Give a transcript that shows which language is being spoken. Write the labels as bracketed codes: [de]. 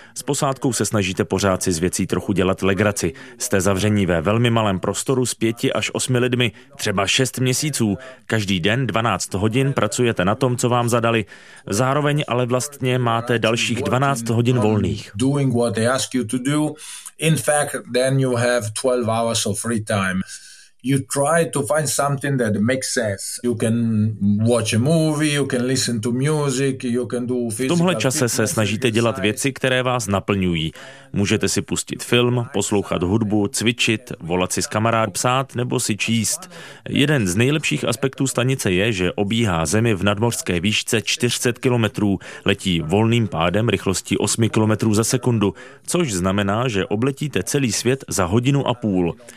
[cs] S posádkou se snažíte pořád si z věcí trochu dělat legraci. Jste zavření ve velmi malém prostoru s 5 až 8 lidmi, třeba 6 měsíců. Každý den 12 hodin pracujete na tom, co vám zadali. Zároveň ale vlastně máte dalších 12 hodin volných. [en] They ask you to do. In fact, then you have 12 hours of free time. you try to find something that makes sense. You can watch a movie, you can listen to music, you can do physical. [cs] V tomhle čase se snažíte dělat věci, které vás naplňují. Můžete si pustit film, poslouchat hudbu, cvičit, volat si s kamarád, psát nebo si číst. Jeden z nejlepších aspektů stanice je, že obíhá zemi v nadmořské výšce 400 km, letí volným pádem rychlosti 8 km za sekundu, což znamená, že obletíte celý svět za hodinu a půl.